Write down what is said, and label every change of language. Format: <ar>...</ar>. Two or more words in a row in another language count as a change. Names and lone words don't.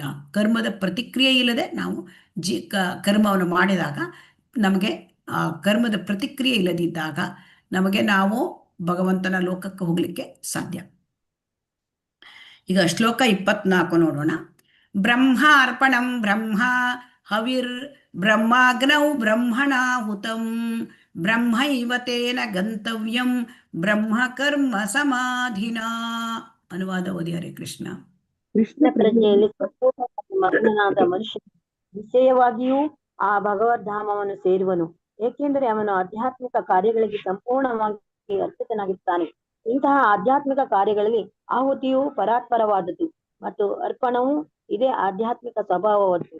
<kn>ಕರ್ಮದ ಪ್ರತಿಕ್ರಿಯೆ ಇಲ್ಲದೆ ನಾವು ಕರ್ಮವನ್ನು ಮಾಡಿದಾಗ ನಮಗೆ ಆ ಕರ್ಮದ ಪ್ರತಿಕ್ರಿಯೆ ಇಲ್ಲದಿದ್ದಾಗ ನಾವು ಭಗವಂತನ ಲೋಕಕ್ಕೆ ಹೋಗಲಿಕ್ಕೆ ಸಾಧ್ಯ. ಈಗ ಶ್ಲೋಕ 24 ನೋಡೋಣ.</kn> <sa>ಬ್ರಹ್ಮ ಅರ್ಪಣಂ ಬ್ರಹ್ಮ ಹವಿರ್ ಬ್ರಹ್ಮಾಗ್ನೌ ಬ್ರಹ್ಮಣಾಹುತಂ ಬ್ರಹ್ಮೈವ ತೇನ ಗಂತವ್ಯಂ ಬ್ರಹ್ಮ ಕರ್ಮ ಸಮಾಧಿನ.</sa> <kn>ಅನುವಾದ ಓದಿ. ಹರೇ ಕೃಷ್ಣ. ಕೃಷ್ಣ ಪ್ರಜ್ಞೆಯಲ್ಲಿ ಮಗ್ನನಾದ ಮನುಷ್ಯ ನಿಶ್ಚಯವಾಗಿಯೂ ಆ ಭಗವದ್ಧಾಮವನ್ನು ಸೇರುವನು, ಏಕೆಂದರೆ ಅವನು ಆಧ್ಯಾತ್ಮಿಕ ಕಾರ್ಯಗಳಿಗೆ ಸಂಪೂರ್ಣವಾಗಿ ಅರ್ಪಿತನಾಗಿರ್ತಾನೆ. ಇಂತಹ ಆಧ್ಯಾತ್ಮಿಕ ಕಾರ್ಯಗಳಲ್ಲಿ ಆಹುತಿಯು ಪರಾತ್ಪರವಾದದ್ದು ಮತ್ತು ಅರ್ಪಣವು ಇದೇ ಆಧ್ಯಾತ್ಮಿಕ ಸ್ವಭಾವವಾದ್ದು.</kn>